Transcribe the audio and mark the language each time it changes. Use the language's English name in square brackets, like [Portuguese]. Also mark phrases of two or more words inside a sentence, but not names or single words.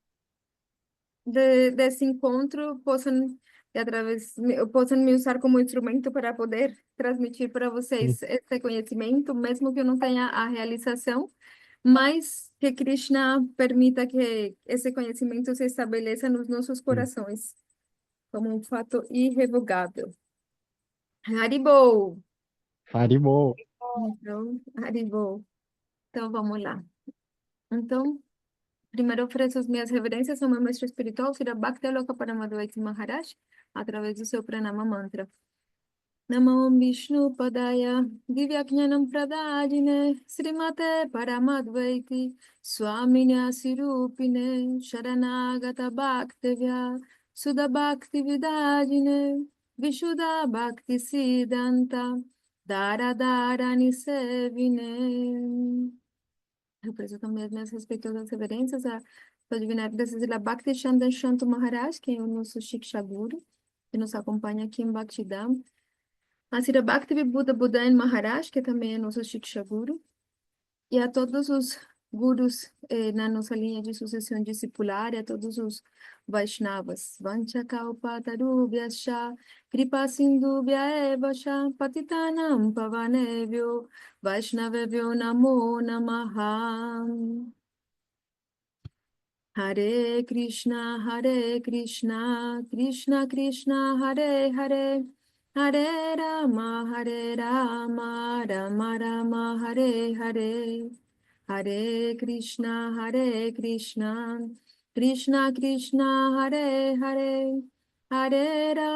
[Portuguese] desse encontro, possam me usar como instrumento para poder transmitir para vocês esse conhecimento, mesmo que eu não tenha a realização, mas que Krishna permita que esse conhecimento se estabeleça nos nossos corações como um fato irrevogável. Haribo! Haribo. Então, Haribo. Então, vamos lá. Então, primeiro ofereço as minhas reverências ao meu mestre espiritual, Sri Bhakti Paramadvaiti Maharaj, através do seu Pranama Mantra. [Sanskrit] Namo Vishnu Padaya Divyajnanam Pradayine Srimate Paramadvaiti Swamini Asirupine Sharanagata Bhaktevya Sudha Bhakti Vidadine Vishuddha Bhakti Siddhanta Dara Dara Nisevine. [Portuguese] Represento também as minhas respeitosas reverências à sua divindade da Bhakti Chandan Shanto Maharaj, que é o nosso Shiksha Guru, que nos acompanha aqui em Bhaktidam. A Sira Bhakti Buddha Budayan Maharaj, que também é nosso Shiksha Guru, e a todos os gurus na nossa linha de sucessão discipular, e a todos os Vaishnavas. [Sanskrit] Vanchakalpatarubhyascha, Kripa Sindhubhya eva cha, Patitanam Pavanebhyo, Vaishnavebhyo Namo Namaha. Hare Krishna, Krishna Krishna, Hare Hare, Hare Rama, Rama Rama, Hare Hare, Hare Krishna, Krishna Krishna, Hare Hare, Hare